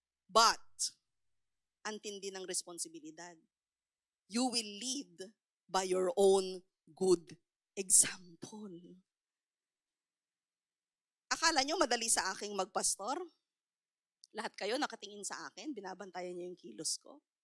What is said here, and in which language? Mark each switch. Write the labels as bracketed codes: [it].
[tl] But, ang tindi ng responsibilidad. [en] You will lead by your own good example. [tl] Akala nyo madali sa aking magpastor? Lahat kayo nakatingin sa akin, binabantayan niyo yung kilos ko.